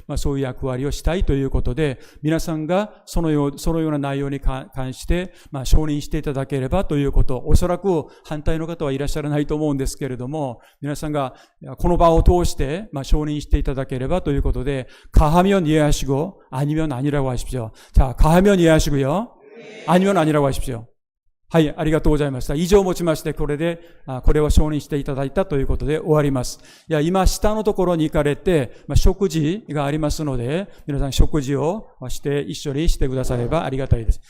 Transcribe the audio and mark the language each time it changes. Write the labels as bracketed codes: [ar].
[ja] そういう役割をしたいということで、皆さんがそのような内容に関して、承認していただければということ、おそらく反対の方はいらっしゃらないと思うんですけれども、皆さんがこの場を通して、承認していただければということで、 [ko] 가하면 이해하시고 아니면 아니라고 하십시오. 자, 가하면 이해하시고요. 아니면 아니라고 하십시오. [ja] はい、ありがとうございました。以上をもちまして、これを承認していただいたということで終わります。今、下のところに行かれて、食事がありますので、皆さん食事をして一緒にしてくださればありがたいです。